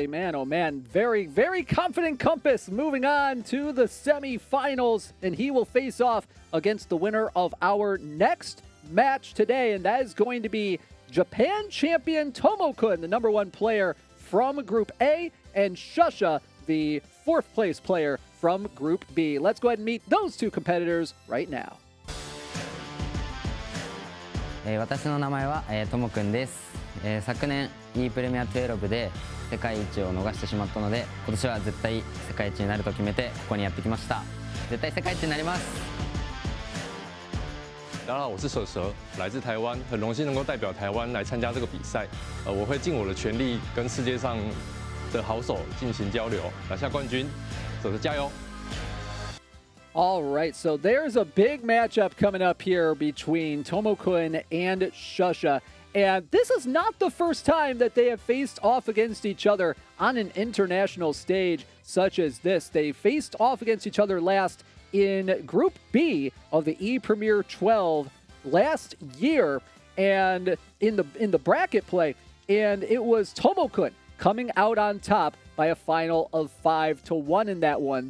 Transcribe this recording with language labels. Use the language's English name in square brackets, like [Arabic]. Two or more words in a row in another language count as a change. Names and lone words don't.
[English] Man, oh man, very, very confident Compass moving on to the semifinals, and he will face off against the winner of our next match today, and that is going to be Japan champion Tomo-kun, the number 1 player from Group A, and Shusha, the 4th place player from Group B. Let's go ahead and meet those two competitors right now. [Japanese] 私の名前はともくんです。昨年 E プレミア12で世界一を逃してしまったので、今年は絶対世界一になると決めてここにやってきました。絶対世界一になります。 [Chinese] 大家好，我是蛇蛇，来自台湾，很荣幸能够代表台湾来参加这个比赛。我会尽我的全力跟世界上的好手进行交流，拿下冠军。蛇蛇加油！ [English] All right, so there's a big matchup coming up here between Tomo-kun and Shusha. And this is not the first time that they have faced off against each other on an international stage such as this. They faced off against each other last in Group B of the E Premier 12 last year, and in the bracket play, and it was Tomo-kun coming out on top by a final of 5-1 in that one.